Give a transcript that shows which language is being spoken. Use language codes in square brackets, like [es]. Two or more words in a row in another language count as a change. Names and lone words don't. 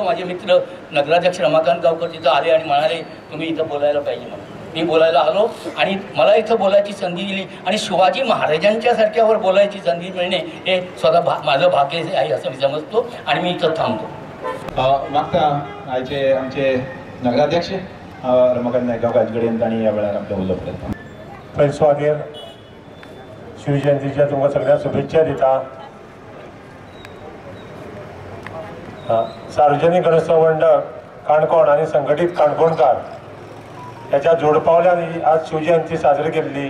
[mr] माझे मित्र नगराध्यक्ष रमाकांत गावकर तिथं आले आणि म्हणाले तुम्ही इथं बोलायला पाहिजे म्हणून मी बोलायला आलो आणि मला इथं बोलायची संधी दिली आणि शिवाजी महाराजांच्या सारख्यावर बोलायची संधी मिळणे हे स्वतः माझं भाग्य आहे असं मी समजतो आणि मी इथं थांबतो. [kok] मागता आमचे नगराध्यक्ष रमाकांत नाईक गावकर यांनी या वेळार आपल्या उलोवप पयलीं सुवातेर शिवजयंतीच्या तुमकां सगळ्यांक शुभेच्छा दिता. सार्वजनीक गणेशोत्सव मंडळ काणकोण आणि संघटीत काणकोणकार ह्याच्या जोडपावल्यान आज शिवजयंती साजरी केल्ली.